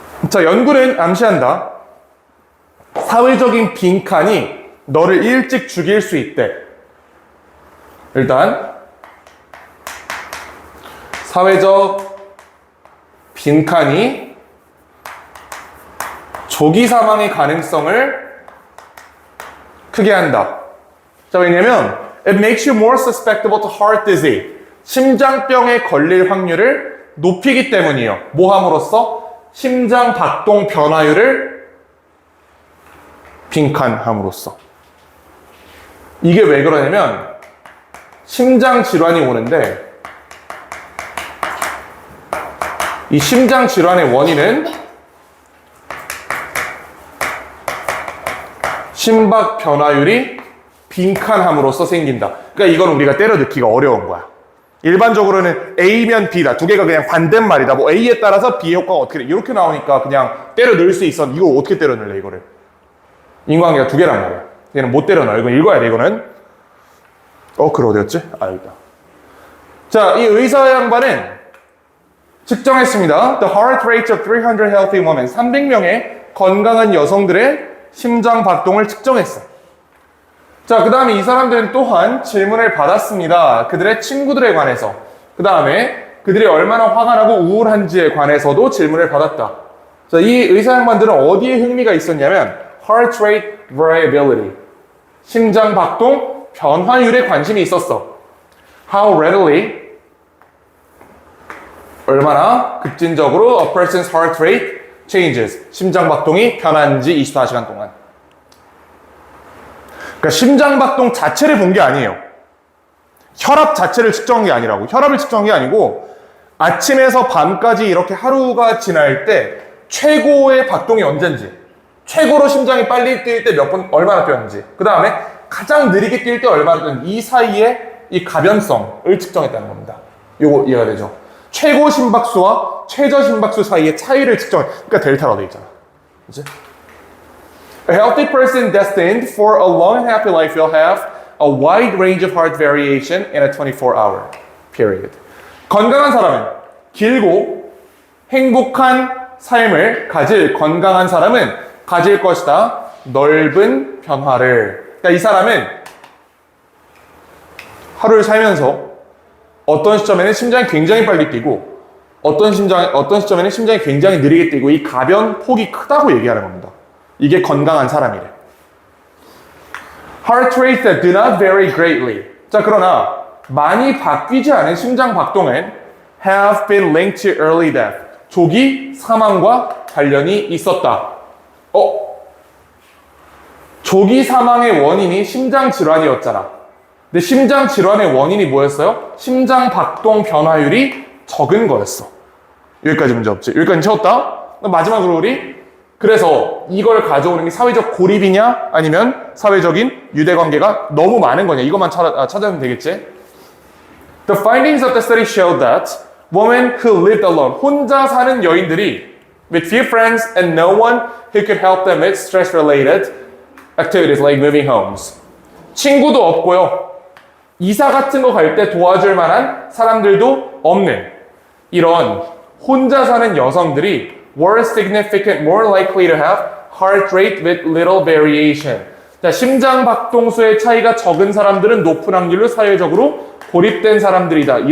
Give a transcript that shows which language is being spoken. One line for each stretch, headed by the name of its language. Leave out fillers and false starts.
Korean: 자, 연구는 암시한다. 사회적인 빈칸이 너를 일찍 죽일 수 있대. 일단 사회적 빈칸이 조기 사망의 가능성을 크게 한다. 자, 왜냐면
English: it makes you more susceptible to heart disease.
Korean: 심장병에 걸릴 확률을 높이기 때문이에요. 뭐 함으로써? 심장 박동 변화율을 빈칸함으로써. 이게 왜 그러냐면 심장 질환이 오는데 이 심장 질환의 원인은 심박 변화율이 빈칸함으로써 생긴다. 그러니까 이건 우리가 때려 넣기가 어려운 거야. 일반적으로는 A면 B다. 두 개가 그냥 반대말이다. 뭐 A에 따라서 B의 효과가 어떻게 돼? 이렇게 나오니까 그냥 때려 넣을 수 있어. 이거 어떻게 때려 넣을래, 이거를? 인과관계가 두 개란 말이야. 얘는 못 때려 넣어. 이거 읽어야 돼, 이거는. 글 어디였지? 여기다. 자, 이 의사 양반은 측정했습니다.
English: The heart rate of 300 healthy women.
Korean: 300명의 건강한 여성들의 심장 박동을 측정했어. 자, 그 다음에 이 사람들은 또한 질문을 받았습니다. 그들의 친구들에 관해서. 그 다음에 그들이 얼마나 화가 나고 우울한지에 관해서도 질문을 받았다. 자, 이 의사 양반들은 어디에 흥미가 있었냐면
English: heart rate variability.
Korean: 심장 박동 변화율에 관심이 있었어.
English: How readily
Korean: 얼마나 급진적으로
English: a person's heart rate changes.
Korean: 심장 박동이 변하는지 24시간 동안. 그러니까 심장 박동 자체를 본 게 아니에요. 혈압 자체를 측정한 게 아니라고. 혈압을 측정한 게 아니고 아침에서 밤까지 이렇게 하루가 지날 때 최고의 박동이 언젠지, 최고로 심장이 빨리 뛸 때 몇 번 얼마나 뛰었는지, 그 다음에 가장 느리게 뛸 때 얼마나 뛰었는지, 이 사이에 이 가변성을 측정했다는 겁니다. 요거 이해가 되죠? 최고 심박수와 최저 심박수 사이의 차이를 측정해. 그러니까 델타로 돼 있잖아. 그치?
English: A healthy person destined for a long and happy life will have a wide range of heart variation in a 24-hour period.
Korean: 건강한 사람은 길고 행복한 삶을 가질 건강한 사람은 가질 것이다. 넓은 변화를. 그러니까 이 사람은 하루를 살면서 어떤 시점에는 심장이 굉장히 빨리 뛰고 어떤 시점에는 심장이 굉장히 느리게 뛰고 이 가변 폭이 크다고 얘기하는 겁니다. 이게 건강한 사람이래.
English: Heart rates that do not vary greatly.
Korean: 자, 그러나 많이 바뀌지 않은 심장 박동은
English: have been linked to early death.
Korean: 조기 사망과 관련이 있었다. 조기 사망의 원인이 심장 질환이었잖아. 근데 심장 질환의 원인이 뭐였어요? 심장 박동 변화율이 적은 거였어. 여기까지 문제 없지? 여기까지 채웠다? 마지막으로 우리 그래서 이걸 가져오는 게 사회적 고립이냐 아니면 사회적인 유대관계가 너무 많은 거냐 이것만 찾아보면 되겠지?
English: The findings of the study showed that women who lived alone,
Korean: 혼자 사는 여인들이
English: with few friends and no one who could help them with stress-related activities like moving homes.
Korean: 친구도 없고요. 이사 같은 거 갈 때 도와줄 만한 사람들도 없는 이런 혼자 사는 여성들이
English: were significant more likely to have heart rate with little variation.
Korean: 자, 심장 박동수의 차이가 적은 사람들은 높은 확률로 사회적으로 고립된 사람들이다.